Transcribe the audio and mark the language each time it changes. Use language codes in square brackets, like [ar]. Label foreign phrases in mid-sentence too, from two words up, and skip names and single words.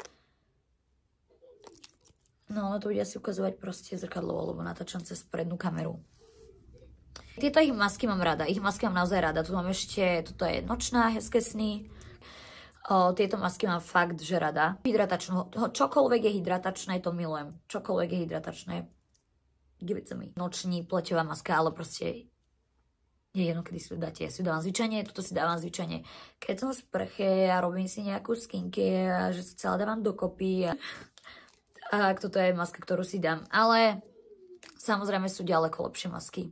[sk] No, to bude asi ukazovať proste zrkadlo, lebo natáčam cez prednú kameru. Tieto ich masky mám rada. Ich masky mám naozaj rada. Tu mám ešte, toto je nočná, [cs] hezké sny. [sk] Tieto masky mám fakt, že rada. Hydratačnú. Čokoľvek je hydratačné, to milujem. Čokoľvek je hydratačné. [en] Give it to me. [cs] Noční pleťová maska, [sk] ale proste je jedno, kedy si to dáte. Ja si dávam zvyčajne, toto si dávam zvyčajne. Keď som v sprche a robím si nejakú skincare a že sa celá dávam dokopy. A toto je maska, ktorú si dám. Ale samozrejme sú ďaleko lepšie masky.